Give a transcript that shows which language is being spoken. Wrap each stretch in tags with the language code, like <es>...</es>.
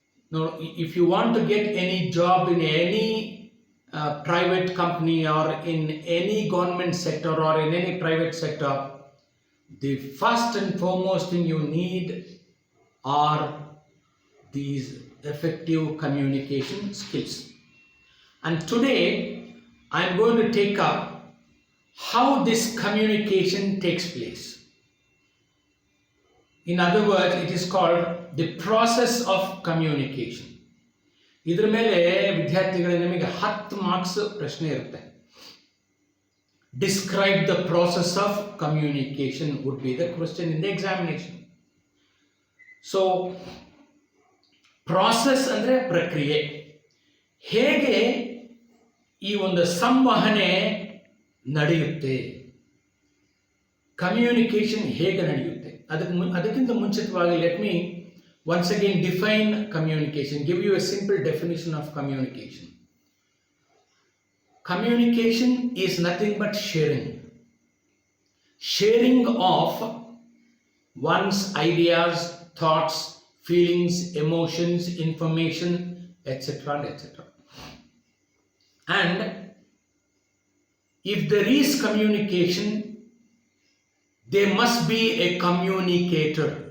<en>Now, if you want to get any job in any private company or in any government sector or in any private sector, the first and foremost thing you need are these effective communication skills. And today I am going to take up how this communication takes place. In other words, it is called the process of communication.</en> <kn>ಇದರ ಮೇಲೆ ವಿದ್ಯಾರ್ಥಿಗಳು ನಿಮಗೆ 10 marks ಪ್ರಶ್ನೆ ಇರುತ್ತೆ.</kn> <en>Describe the process of communication would be the question in the examination.</en> <kn>So process ಅಂದರೆ ಪ್ರಕ್ರಿಯೆ. ಹೇಗೆ ಈ ಒಂದು ಸಂವಹನೆ ನಡೆಯುತ್ತೆ, ಕಮ್ಯುನಿಕೇಶನ್ ಹೇಗೆ ನಡೆಯುತ್ತೆ, ಅದಕ್ಕಿಂತ ಮುಂಚಿತವಾಗಿ</kn> <en>Let me once again define communication, give you a simple definition of communication. Communication is nothing but sharing of one's ideas, thoughts, feelings, emotions, information, etc. etc. And if there is communication, there must be a communicator.</en>